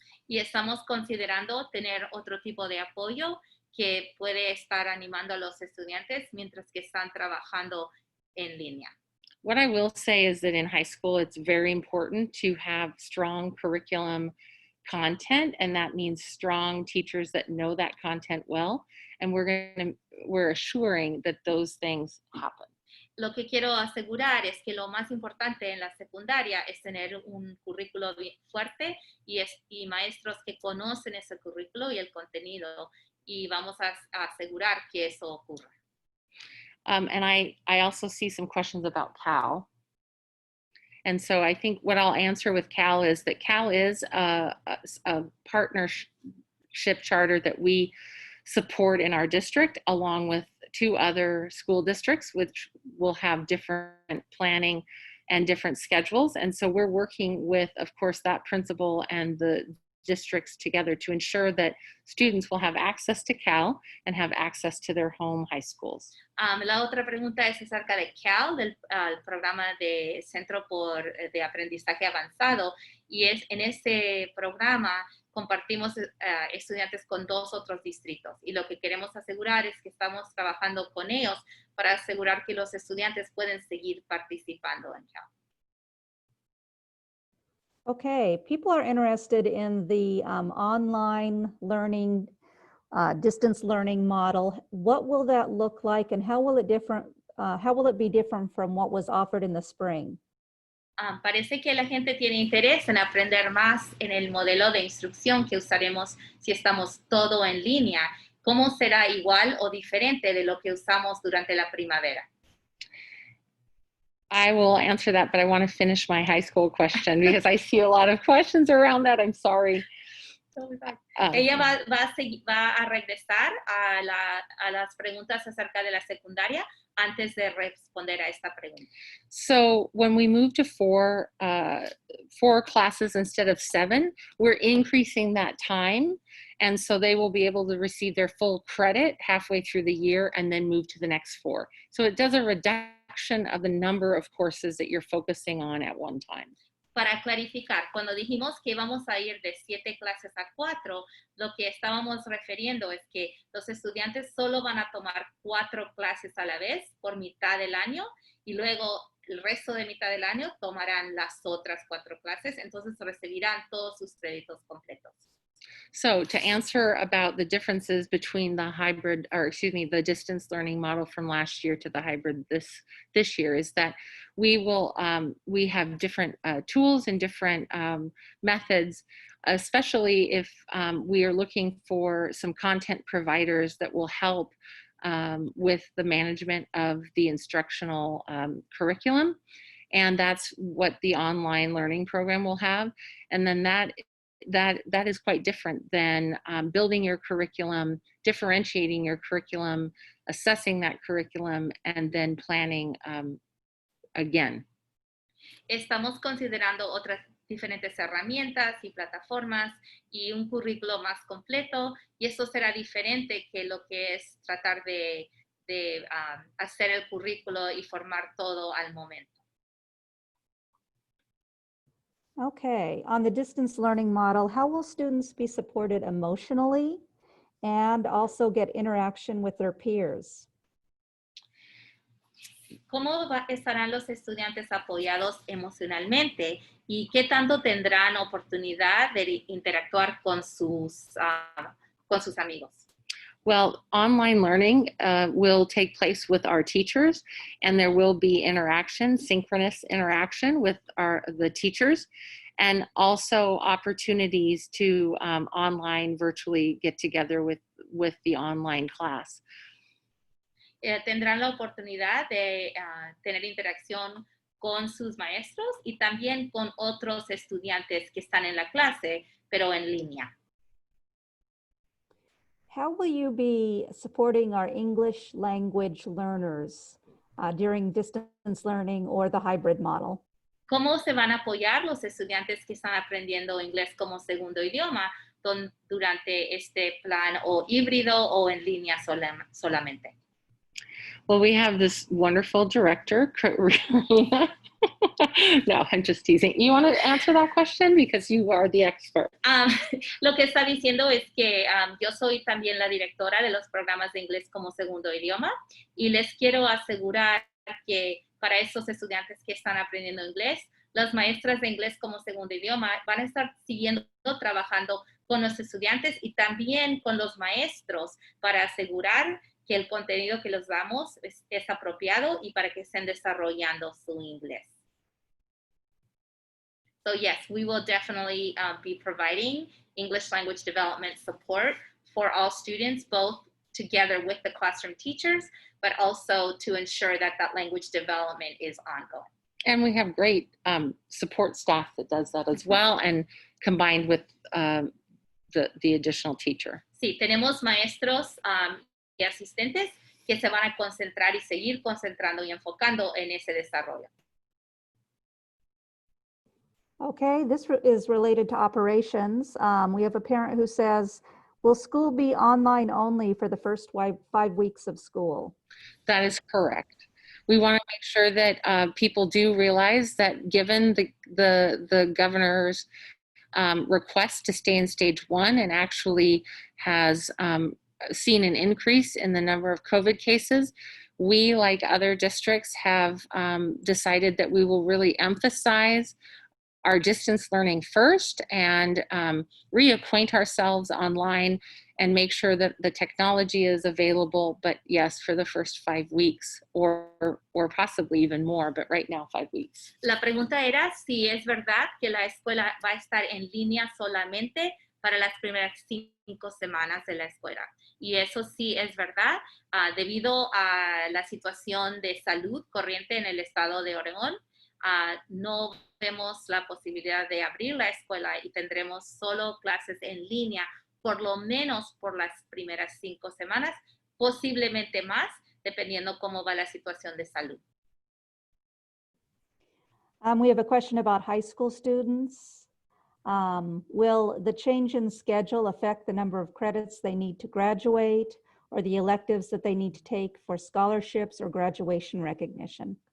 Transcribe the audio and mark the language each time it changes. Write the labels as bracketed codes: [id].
[es] Y estamos considerando tener otro tipo de apoyo que puede estar animando a los estudiantes mientras que están trabajando en línea. [en] What I will say is that in high school, it's very important to have strong curriculum content, and that means strong teachers that know that content well, and we're assuring that those things happen. [es] Lo que quiero asegurar es que lo más importante en la secundaria es tener un currículo fuerte y maestros que conocen ese currículo y el contenido, y vamos a asegurar que eso ocurra. [en] And I also see some questions about Cal. And so I think what I'll answer with Cal is that Cal is a partnership charter that we support in our district, along with 2 other school districts, which will have different planning and different schedules. And so we're working with, of course, that principal and the districts together to ensure that students will have access to Cal and have access to their home high schools. [es] La otra pregunta es acerca de Cal, del programa de Centro de Aprendizaje Avanzado, y en ese programa compartimos estudiantes con 2 otros distritos, y lo que queremos asegurar es que estamos trabajando con ellos para asegurar que los estudiantes pueden seguir participando en Cal. [en] Okay, people are interested in the online learning, distance learning model. What will that look like, and how will it be different from what was offered in the spring? [es] Parece que la gente tiene interés en aprender más en el modelo de instrucción que usaremos si estamos todo en línea. ¿Cómo será igual o diferente de lo que usamos durante la primavera? [en] I will answer that, but I want to finish my high school question because I see a lot of questions around that. I'm sorry. [es] Ella va a regresar a las preguntas acerca de la secundaria, antes de responder a esta pregunta. [en] So when we move to four classes instead of 7, we're increasing that time. And so they will be able to receive their full credit halfway through the year and then move to the next 4. So it does a reduction of the number of courses that you're focusing on at one time. [es] Para clarificar, cuando dijimos que íbamos a ir de 7 clases a 4, lo que estábamos refiriendo es que los estudiantes solo van a tomar 4 clases a la vez por mitad del año y luego el resto de mitad del año tomarán las otras 4 clases, entonces recibirán todos sus créditos completos. [en] So to answer about the differences between the hybrid, or excuse me, the distance learning model from last year to the hybrid this year is that we have different tools and different methods, especially if we are looking for some content providers that will help with the management of the instructional curriculum. And that's what the online learning program will have. And then that is quite different than building your curriculum, differentiating your curriculum, assessing that curriculum, and then planning again. [es] Estamos considerando otras diferentes herramientas y plataformas y un currículo más completo, y eso será diferente que lo que es tratar de hacer el currículo y formar todo al momento. [en] Okay, on the distance learning model, how will students be supported emotionally and also get interaction with their peers? [es] ¿Cómo estarán los estudiantes apoyados emocionalmente y qué tanto tendrán oportunidad de interactuar con sus amigos? [en] Well, online learning will take place with our teachers, and there will be interaction, synchronous interaction with the teachers, and also opportunities to online virtually get together with the online class. [es] Tendrán la oportunidad de tener interacción con sus maestros y también con otros estudiantes que están en la clase, pero en línea. [en] How will you be supporting our English language learners during distance learning or the hybrid model? [es] ¿Cómo se van a apoyar los estudiantes que están aprendiendo inglés como segundo idioma durante este plan o híbrido o en línea solamente? [en] Well, we have this wonderful director, Karina. No, I'm just teasing. You want to answer that question because you are the expert. [es] Lo que está diciendo es que yo soy también la directora de los programas de inglés como segundo idioma y les quiero asegurar que para esos estudiantes que están aprendiendo inglés, las maestras de inglés como segundo idioma van a estar siguiendo trabajando con los estudiantes y también con los maestros para asegurar que el contenido que les damos es apropiado y para que estén desarrollando su inglés. [en] So yes, we will definitely be providing English language development support for all students, both together with the classroom teachers, but also to ensure that that language development is ongoing. And we have great support staff that does that as well, and combined with the additional teacher. [es] Sí, tenemos maestros y asistentes que se van a concentrar y seguir concentrando y enfocando en ese desarrollo. [en] Okay, this is related to operations. We have a parent who says, will school be online only for the first 5 weeks of school? That is correct. We want to make sure that people do realize that given the governor's request to stay in stage 1 and actually has seen an increase in the number of COVID cases, we, like other districts, have decided that we will really emphasize our distance learning first and reacquaint ourselves online and make sure that the technology is available, but yes, for the first 5 weeks or possibly even more, but right now 5 weeks. [es] La pregunta era si es verdad que la escuela va a estar en línea solamente para las primeras 5 semanas de la escuela. Y eso sí es verdad, debido a la situación de salud corriente en el estado de Oregón, no vemos la posibilidad de abrir la escuela y tendremos solo clases en línea, por lo menos por las primeras 5 semanas, posiblemente más, dependiendo cómo va la situación de salud. [en] We have a question about high school students. Will the change in schedule affect the number of credits they need to graduate or the electives that they need to take for scholarships or graduation recognition?